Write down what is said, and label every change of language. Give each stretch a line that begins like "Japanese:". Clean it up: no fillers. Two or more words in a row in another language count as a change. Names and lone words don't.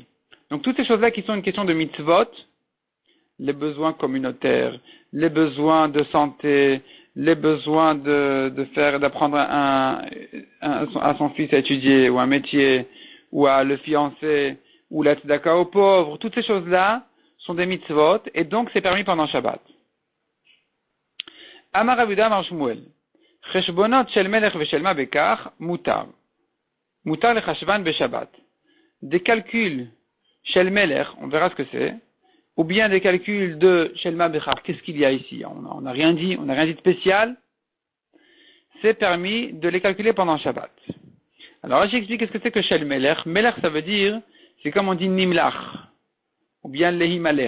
French: Donc toutes ces choses-là qui sont une question de mitzvot, les besoins communautaires, les besoins de santé, les besoins d'apprendre à son fils à étudier, ou un métier, ou à le fiancer, ou la tzedaka aux pauvres, toutes ces choses-là sont des mitzvot, et donc c'est permis pendant Shabbat.
Hebrew: אמר אבודה אמר שמואל, חשבונות של מלך ושל מה בכך, מותר. מותר לחשבן בשבת.
French: Des calculs
Hebrew: של מלך,
French: on verra ce que c'est, ou bien des calculs de
Hebrew: שלמה בכר.
French: Qu'est-ce qu'il y a ici? On n'a rien dit de spécial. C'est permis de les calculer pendant Shabbat. Alors là, j'explique qu'est-ce que c'est que
Hebrew: של מלך.
French: Melech, ça veut dire, c'est comme on dit Nimlach, ou bien
Hebrew: להימלך.